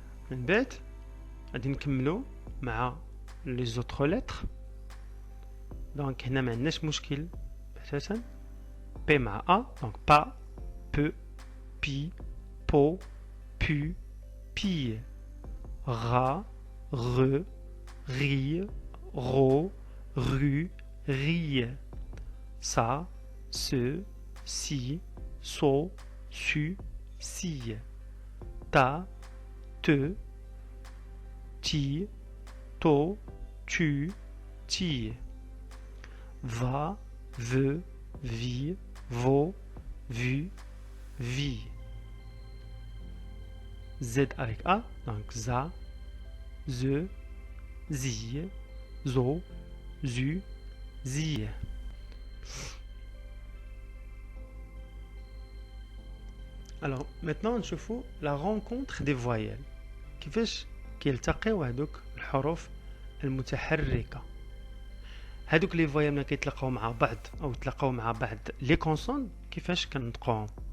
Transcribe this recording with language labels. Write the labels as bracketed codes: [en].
[ar] من بعد غادي نكملوا مع [fr] لي زوتر لتر. [ar] دونك هنا ما عندناش مشكل اساسا بي مع ا دونك با بو بي بو بو بي. [fr] را re rire ro ru rire. Ça ce si so su si. Ta te ti to tu ti. Va ve vi vo vu vi. Z avec A donc za ze zi zo zu zi. Alors maintenant [ar] نشوفوا [fr] la rencontre des voyelles [ar] كيفاش كيلتقيو هذوك الحروف المتحركة. هذوك لي فويال ملي كيتلاقاو مع بعض او يتلاقاو مع بعض لي كونسون كيفاش كنطقوهم.